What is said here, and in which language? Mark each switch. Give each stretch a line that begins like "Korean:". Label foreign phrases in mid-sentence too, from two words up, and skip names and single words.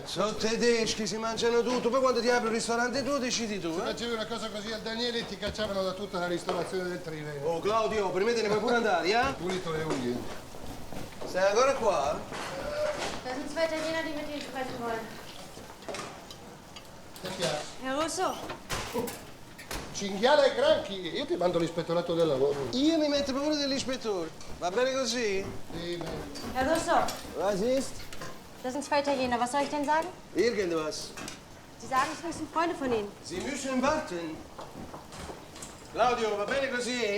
Italian: Sono tedeschi, si mangiano tutto. Poi quando ti apri il ristorante tu decidi tu, Se eh? facevi una cosa così al Daniele ti cacciavano da tutta la ristorazione del Triveno. Oh, Claudio, per me te ne puoi pure andare, eh? Pulito le unghie. Sei ancora qua?
German: Da sind zwei Italiener, die mit Ihnen sprechen wollen.
Italian: Che piace?
German: Herr Russo,
Italian: Cinghiale e granchi. Io ti mando l'ispettorato del lavoro. Io mi metto paura dell'ispettore. Va bene così? Sì, beh.
German: Herr Russo, Was ist? das sind zwei Italiener. Was soll ich denn sagen? Irgendwas. Sie sagen, es sind Freunde von Ihnen. Sie müssen warten.
Italian: Claudio, va bene così?